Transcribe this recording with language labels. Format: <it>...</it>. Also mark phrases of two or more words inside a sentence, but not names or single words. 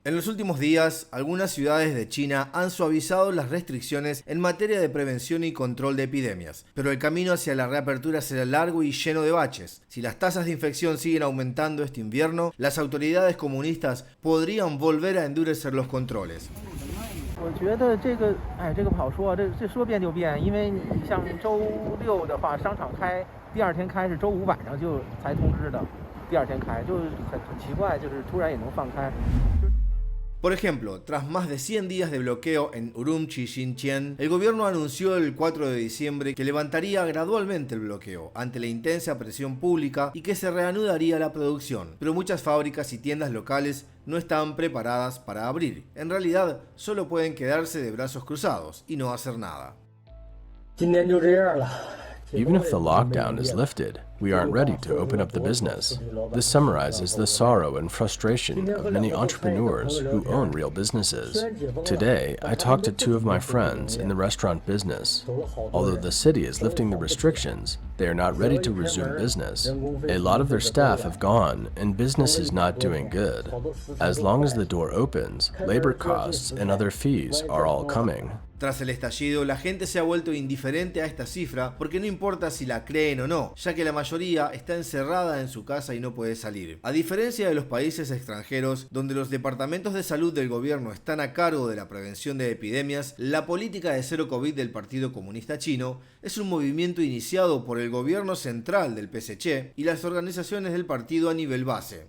<es>En los últimos días, algunas ciudades de China han suavizado las restricciones en materia de prevención y control de epidemias, pero el camino hacia la reapertura será largo y lleno de baches. Si las tasas de infección siguen aumentando este invierno, las autoridades comunistas podrían volver a endurecer los controles.</es> <zh>我觉得这个不好说，这说变就变，因为你像周六的话，商场开，第二天开是周五晚上就才通知的，第二天开就很奇怪，就是突然也能放开。</zh> <es>Por ejemplo, tras más de 100 días de bloqueo en Urumqi, Xinjiang, el gobierno anunció el 4 de diciembre que levantaría gradualmente el bloqueo ante la intensa presión pública y que se reanudaría la producción, pero muchas fábricas y tiendas locales no están preparadas para abrir. En realidad, solo pueden quedarse de brazos cruzados y no hacer nada.</es> <en>Even if the lockdown is lifted, we aren't ready to open up the business. This summarizes the sorrow and frustration of many entrepreneurs who own real businesses. Today, I talked to two of my friends in the restaurant business. Although the city is lifting the restrictions, they are not ready to resume business. A lot of their staff have gone, and business is not doing good. As long as the door opens, labor costs and other fees are all coming.</en> <es>Tras el estallido, la gente se ha vuelto indiferente a esta cifra porque no importa si la creen o no, ya que la mayoría está encerrada en su casa y no puede salir. A diferencia de los países extranjeros, donde los departamentos de salud del gobierno están a cargo de la prevención de epidemias, la política de cero COVID del Partido Comunista Chino es un movimiento iniciado por el gobierno central del PSC y las organizaciones del partido a nivel base.</es>